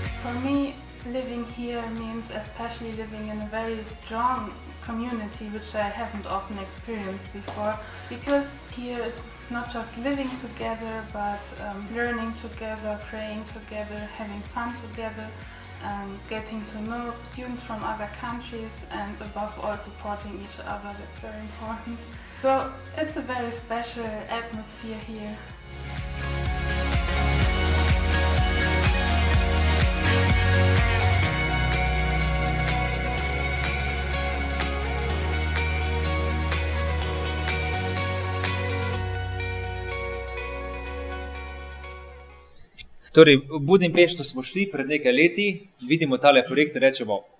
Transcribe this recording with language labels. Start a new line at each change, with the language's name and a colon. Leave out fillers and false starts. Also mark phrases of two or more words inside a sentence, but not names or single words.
English: For me, living here means especially living in a very strong community, which I haven't often experienced before, because here it's not just living together, but learning together, praying together, having fun together, getting to know students from other countries, and above all supporting each other. That's very important. So it's a very special atmosphere here.
Slovenian: Torej, v Budimpešto smo šli pred nekaj leti, vidimo tale projekt in rečemo,